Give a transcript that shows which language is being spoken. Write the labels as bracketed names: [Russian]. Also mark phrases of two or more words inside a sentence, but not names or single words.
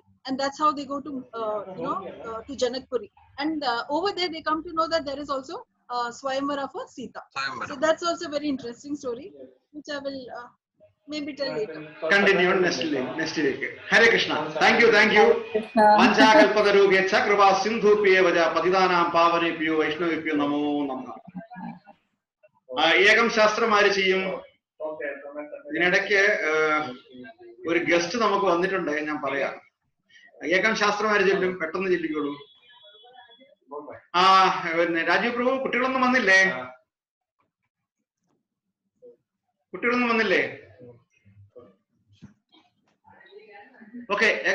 [English] And that's how they go to to Janakpuri. And over there they come to know that there is also Swayamvara for Sita. So that's also a very interesting story, which I will maybe tell later. Continue next week. [Sanskrit] हरे कृष्ण. [English] Thank you. [Sanskrit] वाञ्छाकल्पतरुभ्यश्च कृपा सिन्धुभ्य एव च पतितानां पावनेभ्यो वैष्णवेभ्यो नमो नमः. ഏകം ശാസ്ത്രം [Malayalam] ആര് ചെയ്യും? ഇതിനിടയ്ക്ക് ഒരു ഗസ്റ്റ് നമുക്ക് വന്നിട്ടുണ്ട്, ഞാൻ പറയാം. [Sanskrit] ഏകം ശാസ്ത്രം [Malayalam] ആര് ചൊല്ലും? പെട്ടെന്ന് ചൊല്ലിക്കോളൂ. പിന്നെ രാജീവ് പ്രഭു, കുട്ടികളൊന്നും വന്നില്ലേ? ഓക്കെ.